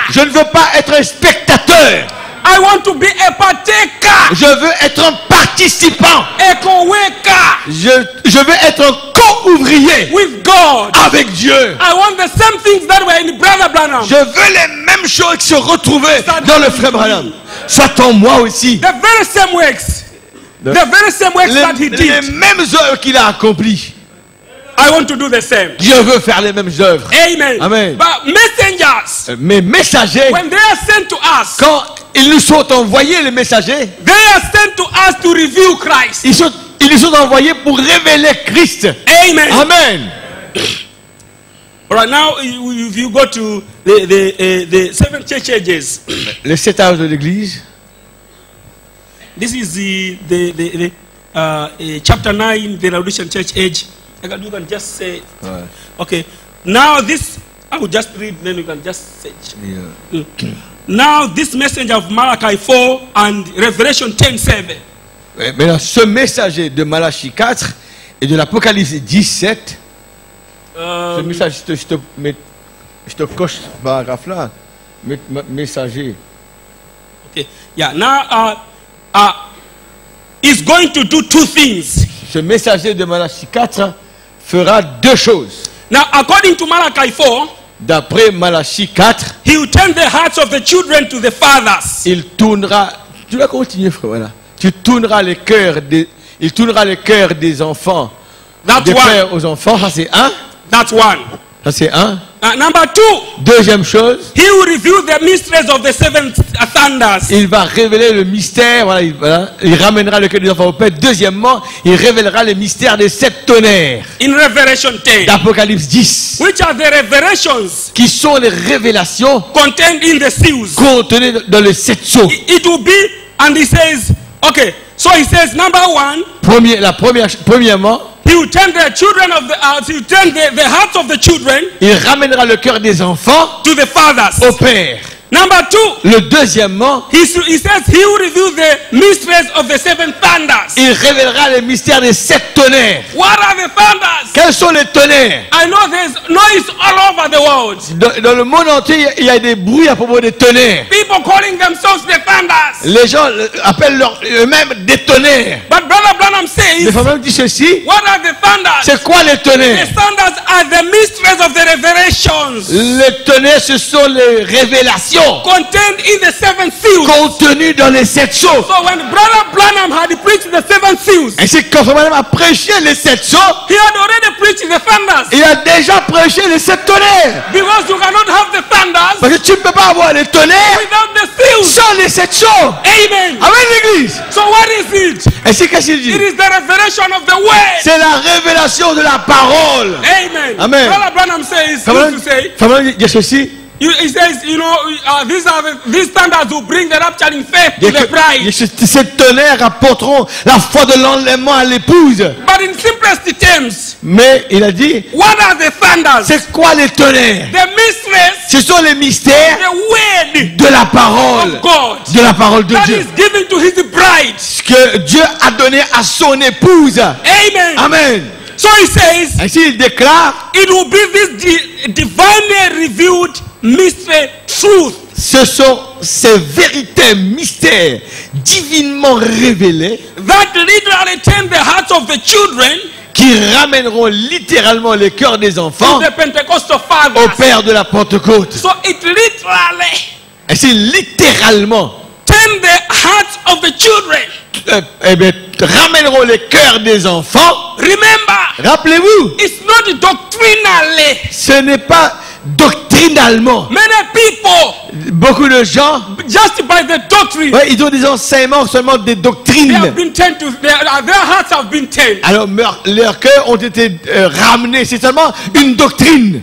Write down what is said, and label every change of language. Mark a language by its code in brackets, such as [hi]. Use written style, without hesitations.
[fr] Je ne veux pas être un spectateur. [en] I want to be a partaker, [fr] Je veux être un participant. [en] a co-worker [fr] Je veux être un co-ouvrier [en] with God. [fr] avec Dieu. [en] I want the same things that were in Brother Branham. [fr] Je veux les mêmes choses qui se retrouvaient dans le frère Branham. Soit en moi aussi. [en] The very same works. The very same works that he [fr] Les [en] did. [fr] mêmes œuvres qu'il a accomplies. [en] I want to do the same. [fr] Je veux faire les mêmes œuvres. [en] Amen. [fr] Amen. [en] But messengers, [fr] Mes messagers, [en] when they are sent to us, [fr] quand ils nous sont envoyés, les messagers, [en] they are sent to us to reveal Christ. [fr] ils nous sont envoyés pour révéler Christ. [en] Amen. [fr] Amen. [en] All right, now if you go to the seven church ages, [fr] Les 7 âges de l'Église. [en] this is the chapter 9, the Laodicean church age. You can just say, [fr] Ouais. [en] okay. Now this, I will just read, then you can just search. Yeah. Now this messenger of Malachi 4 and Revelation 10:7. [fr] Maintenant, ce messager de Malachie 4 et de l'Apocalypse 17, ce message, je te coche ce paragraphe-là. Messager. [en] Okay. Yeah. Now, is going to do two things. [fr] Ce messager de Malachie 4 fera deux choses. [en] Now, according to Malachi 4, [fr] D'après Malachie 4, [en] he will turn the hearts of the children to the fathers. [fr] il tournera. Tu vas continuer, frère. Voilà. Tu tourneras les cœurs des. Il tournera les cœurs des enfants. [en] That's [fr] Des [en] one. [fr] pères aux enfants. Ça c'est un. [en] That's one. [fr] Ça c'est un. [en] Number two, [fr] Deuxième chose, [en] he will reveal the mysteries of the seven thunders. [fr] il va révéler le mystère. Voilà, il ramènera le cœur des enfants au Père. Deuxièmement, il révélera les mystères des 7 tonnerres. [en] In Revelation 10, [fr] D'Apocalypse 10. [en] which are the revelations [fr] Qui sont les révélations [en] contained in the seals. [fr] contenues dans les 7 sceaux. [en] It will be, and he says, okay, So he says, number one, [fr] Premièrement, [en] he will turn the children of he will turn the hearts of the children [fr] il ramènera le cœur des enfants [en] to the fathers. [fr] au père. [en] Number two, [fr] Le deuxièmement, [en] he says he will reveal the mysteries of the seven thunders. [fr] il révélera les mystères des 7 tonnerres. [en] What are the thunders? [fr] Quels sont les tonnerres? [en] I know there's noise all over the world. [fr] Dans le monde entier, il y a des bruits à propos des tonnerres. [en] People calling themselves the thunders. [fr] Les gens appellent eux-mêmes des tonnerres. [en] But Brother Branham [fr] Les [en] says, [fr] femmes disent ceci. [en] what are the thunders? [fr] C'est quoi les [en] The [fr] tonnerres? [en] thunders are the mysteries of the revelations [fr] Les tonnerres, ce sont les révélations [en] contained in the seven seals. [fr] contenues dans les 7 sceaux. [en] So when Brother Branham had preached the seven seals, [fr] Ainsi que quand Frère a prêché les 7 sceaux, [en] he had already preached the thunders. [fr] il a déjà prêché les 7 tonnerres. [en] Because you cannot have the thunders [fr] Parce que tu ne peux pas avoir les tonnerres [en] without the seals. [fr] sans les 7 sceaux. [en] Amen. [fr] Amen l'église. [en] So what is it? [fr] Ainsi qu'est-ce qu'il dit? [en] It is the revelation of the word. [fr] C'est la révélation de la parole. [en] Amen. [fr] Amen. [en] Brother Branham says, [fr] Frère [en] used to say, [fr] dit ceci. [en] he says, you know, these standards will bring the rapturing faith [fr] Il dit [en] the bride. [fr] que ces tonnerres apporteront la foi de l'enlèvement à l'épouse. [en] But in simplest terms, [fr] Mais il a dit, [en] what are the thunders? [fr] c'est quoi les tonnerres? [en] The mysteries, [fr] Ce sont les mystères [en] the word [fr] de la parole. [en] of God [fr] De la parole de [en] that [fr] Dieu. [en] is given to his bride. [fr] Ce que Dieu a donné à son épouse. [en] Amen. [fr] Amen. [en] So he says, [fr] Ainsi il déclare, [en] it will be this divinely revealed mystery truth [fr] ce sont ces vérités mystères divinement révélés [en] that literally turn the hearts of the children [fr] qui ramèneront littéralement les cœurs des [en] to [fr] enfants [en] the Pentecostal [fr] au [en] fathers. [fr] Père de la Pentecôte. [en] So it literally [fr] Ainsi littéralement [en] turn the hearts of the children. [fr] ramèneront les cœurs des enfants. [en] Remember, [fr] Rappelez-vous, [en] it's not doctrinally. [fr] ce n'est pas doctrinalement. [en] Many people, [fr] Beaucoup de gens, [en] just by the doctrine, [fr] ouais, ils ont des enseignements seulement des [en] they have [fr] doctrines. [en] been turned to their hearts have been turned. [fr] Alors leurs cœurs ont été ramenés. C'est seulement une doctrine.